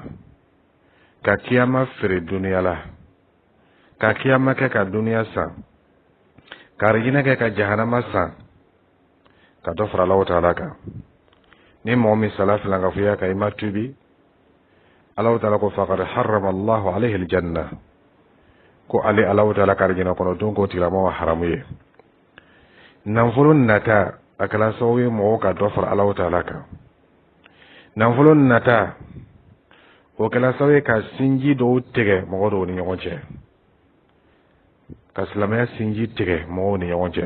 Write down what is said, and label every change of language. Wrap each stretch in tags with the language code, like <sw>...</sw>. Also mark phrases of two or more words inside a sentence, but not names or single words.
<bm>Ka kiyama feere duniya la. Ka kiyama kɛ ka duniya san. Ka arijinɛ kɛ ka jahanama san. Ka dɔ fara Alahu Taala kan. Ni mɔgɔ min sala filankafoya kan i ma tubi Alahu Taala ko</bm> <ar>فقد حرم الله عليه الجنة</ar> <bm>ko ale Alahu Taala ka arijinɛ kɔnɔ don k'o tigilamɔgɔ haramu ye. nafolo nata a kɛla sababu ye mɔgɔw ka dɔ fara Alahu Taala kan. Nafolo nata o kɛla sababu ye ka sinji dɔw tigɛ mɔgɔ dɔw ni ɲɔgɔn cɛ, ka silamɛya sinji tigɛ mɔgɔw ni ɲɔgɔn cɛ.</bm>